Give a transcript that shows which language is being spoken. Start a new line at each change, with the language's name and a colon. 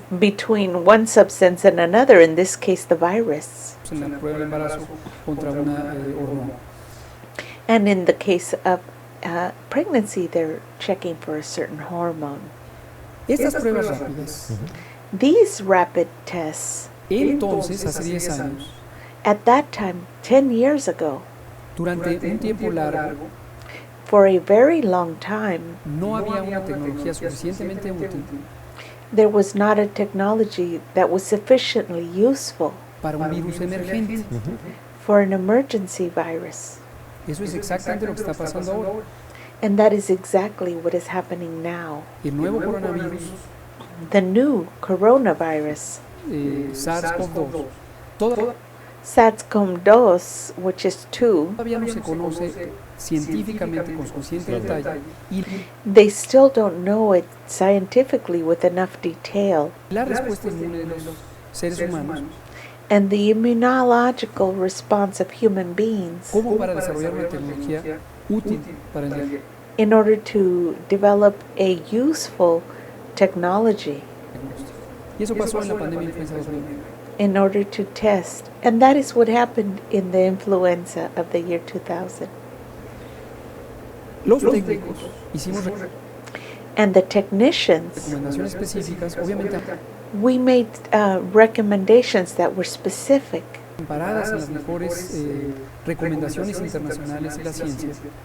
English: between one substance and another, in this case, the virus.
Spanish: en la prueba de embarazo contra una hormona.
English: And in the case of pregnancy, they're checking for a certain hormone.
Spanish: Estas pruebas rápidas,
English: These rapid tests,
Spanish: entonces, hace 10 años,
English: at that time, 10 years ago,
Spanish: durante un tiempo largo,
English: for a very long time,
Spanish: no había una tecnología suficientemente útil
English: there was not a technology that was sufficiently useful
Spanish: para un virus emergente.
English: for an emergency virus.
Spanish: Eso es exactamente lo que está pasando ahora.
English: And that is exactly what is happening now.
Spanish: El nuevo coronavirus,
English: The new coronavirus, SARS-CoV-2, SARS-CoV-2, which is 2,
Spanish: todavía no se conoce científicamente con suficiente detalle y
English: they still don't know it scientifically with enough detail.
Spanish: la respuesta inmune de los seres humanos
English: And the immunological response of human beings
Spanish: como para desarrollar una tecnología útil para el diagnóstico.
English: in order to develop a useful technology
Spanish: Y eso pasó en la pandemia de influenza 2009.
English: in order to test. And that is what happened in the influenza of the year 2000.
Spanish: Los técnicos hicimos
English: And the technicians,
Spanish: recomendaciones específicas, obviamente
English: we made recommendations that were specific
Spanish: comparadas en las mejores recomendaciones internacionales de la ciencia,